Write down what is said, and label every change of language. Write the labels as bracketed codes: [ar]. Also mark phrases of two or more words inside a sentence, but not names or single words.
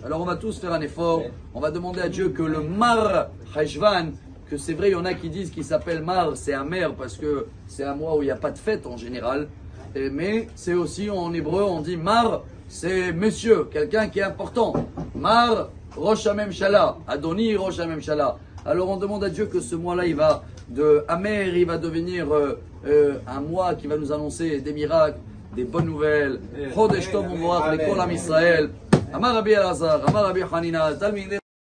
[fr] Alors on va tous faire un effort, on va demander à Dieu que le Mar Heshvan, que c'est vrai, il y en a qui disent qu'il s'appelle Mar, c'est amer parce que c'est un mois où il n'y a pas de fête en général, mais c'est aussi en hébreu on dit Mar, c'est monsieur, quelqu'un qui est important. [he] מר ראש הממשלה, אדוני ראש הממשלה. [fr] Alors on demande à Dieu que ce mois-là il va de amer, il va devenir un mois qui va nous annoncer des miracles, des bonnes nouvelles. [he] חודש טוב ומבורך לכל עם ישראל. אמר רבי אלעזר, אמר רבי חנינא, תלמידי